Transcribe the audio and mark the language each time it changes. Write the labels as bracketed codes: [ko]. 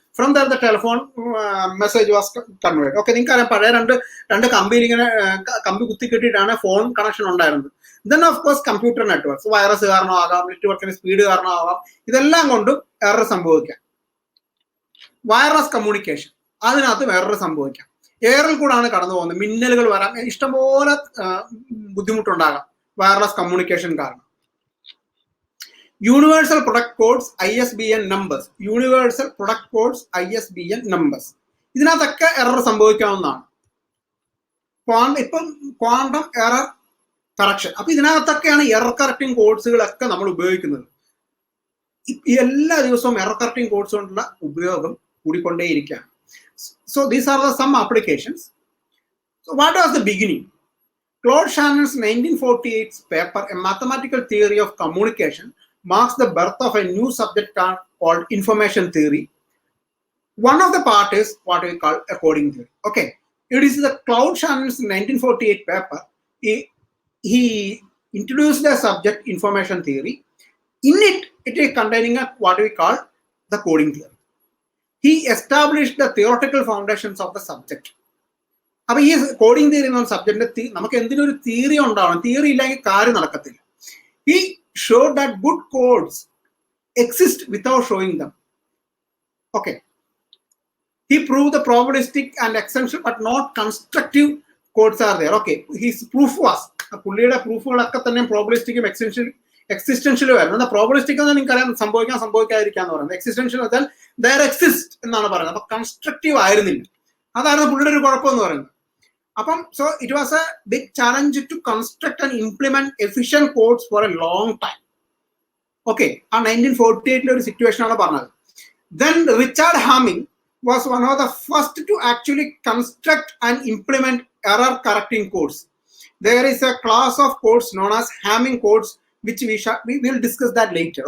[en] From there the telephone message was conveyed. [ml] Okay, നിങ്ങൾക്കറിയാം പഴയ രണ്ട് കമ്പിയിൽ ഇങ്ങനെ കമ്പി കുത്തി കെട്ടിയിട്ടാണ് ഫോൺ കണക്ഷൻ ഉണ്ടായിരുന്നത്. [en] Then of course computer networks, [ml] virus കാരണമാകാം, നെറ്റ്വർക്കിന്റെ സ്പീഡ് കാരണമാകാം, ഇതെല്ലാം കൊണ്ടും എറർ സംഭവിക്കാം. വയർലെസ് കമ്മ്യൂണിക്കേഷൻ, അതിനകത്ത് എറർ സംഭവിക്കാം. എയറിൽ കൂടാണ് കടന്നു പോകുന്നത്, മിന്നലുകൾ വരാം, ഇഷ്ടംപോലെ ബുദ്ധിമുട്ടുണ്ടാകാം വയർലെസ് കമ്മ്യൂണിക്കേഷൻ കാരണം. Universal product codes ISBN numbers, universal product codes ISBN numbers, ഇതിനകത്തൊക്കെ എറർ സംഭവിക്കാവുന്നതാണ്. ഇപ്പം ക്വാണ്ടം എറർ കറക്ഷൻ, അപ്പൊ ഇതിനകത്തൊക്കെയാണ് എറർ കറക്റ്റിംഗ് കോഡ്സുകളൊക്കെ നമ്മൾ ഉപയോഗിക്കുന്നത്. എല്ലാ ദിവസവും എറർ കറക്റ്റിംഗ് കോഡ്സ് കൊണ്ടുള്ള ഉപയോഗം കൂടിക്കൊണ്ടേയിരിക്കുകയാണ്. [en] So these are the some applications. So what was the beginning? Claude Shannon's 1948 paper, A Mathematical Theory of Communication, marks the birth of a new subject called information theory. One of the part is what we call a coding theory. Okay, it is the Claude Shannon's 1948 paper. He introduced the subject information theory. In it is containing a what we call the coding theory. He established the theoretical foundations of the subject. [ml] അപ്പൊ ഈ coding theory എന്ന സബ്ജക്റ്റിന്റെ നമുക്ക് എന്തിനൊരു theory ഉണ്ടാവണം, theory ഇല്ലെങ്കിൽ കാര്യം നടക്കത്തില്ല. [en] He showed that good codes exist without showing them. Okay. He proved the probabilistic and extension but not constructive codes are there. Okay. His proof was, [ml] പുള്ളിയുടെ പ്രൂഫുകളൊക്കെ തന്നെ പ്രോബബിലിസ്റ്റിക്കും എക്സിസ്റ്റൻഷ്യലും ആയിരുന്നു. പ്രോബബിലിസ്റ്റിക് എന്ന് നിങ്ങൾക്കറിയാം സംഭവിക്കാതിരിക്കാന്ന് പറയുന്നത്. എക്സിസ്റ്റൻഷ്യൽ വെച്ചാൽ [en] there exist [ml] എന്നാണ് പറയുന്നത്. അപ്പൊ കൺസ്ട്രക്റ്റീവ് ആയിരുന്നില്ല, അതായിരുന്നു പുള്ളിയുടെ ഒരു കുഴപ്പം എന്ന് പറയുന്നത്. അപ്പം [en] So it was a big challenge to construct and implement efficient codes for a long time. [ml] Okay, ആ 1948 ഒരു സിറ്റുവേഷൻ ആണ് പറഞ്ഞത്. [en] Then Richard Hamming was one of the first to actually construct and implement error correcting codes. There is a class of codes known as Hamming codes, which we will discuss that later.